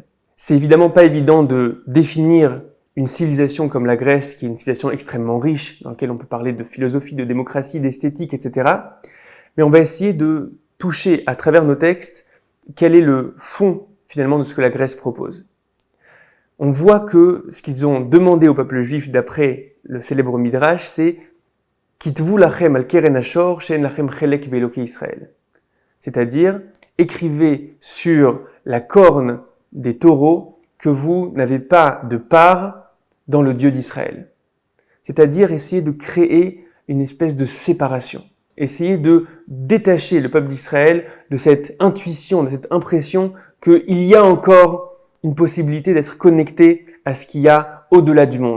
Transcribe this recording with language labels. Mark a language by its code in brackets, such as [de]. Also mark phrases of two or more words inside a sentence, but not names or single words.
[fr] C'est évidemment pas évident de définir une civilisation comme la Grèce, qui est une civilisation extrêmement riche, dans laquelle on peut parler de philosophie, de démocratie, d'esthétique, etc. Mais on va essayer de toucher à travers nos textes quel est le fond, finalement, de ce que la Grèce propose. On voit que ce qu'ils ont demandé au peuple juif d'après le célèbre Midrash, c'est [he] כתבו לכם על קרן השור שאין לכם חלק באלוקי ישראל. [fr] C'est-à-dire, écrivez sur la corne des taureaux que vous n'avez pas de part dans le Dieu d'Israël. C'est-à-dire, essayez de créer une espèce de séparation. Essayez de détacher le peuple d'Israël de cette intuition, de cette impression qu'il y a encore une possibilité d'être connecté à ce qu'il y a au-delà du monde.